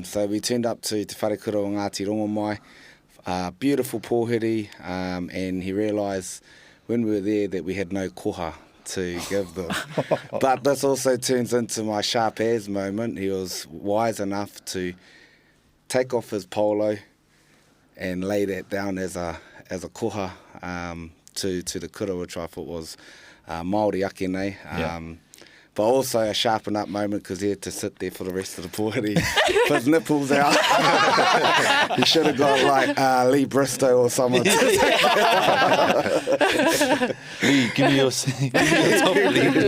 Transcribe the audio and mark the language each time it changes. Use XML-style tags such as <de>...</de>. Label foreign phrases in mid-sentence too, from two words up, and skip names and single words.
<en>So we turned up to Te Wharekura o Ngāti Rongomai, beautiful pōhiri, and he realised when we were there that we had no koha to give them. But this also turns into my sharp as moment. He was wise enough to take off his polo and lay that down as a koha to the kura, which I thought was</en> <mi>Māori ake nei.</mi> <en>But also a sharpen up moment because he had to sit there for the rest of the pōhiri with his nipples out. He should have got like Lee Bristow or someone. Lee, give me your top, Lee.</en>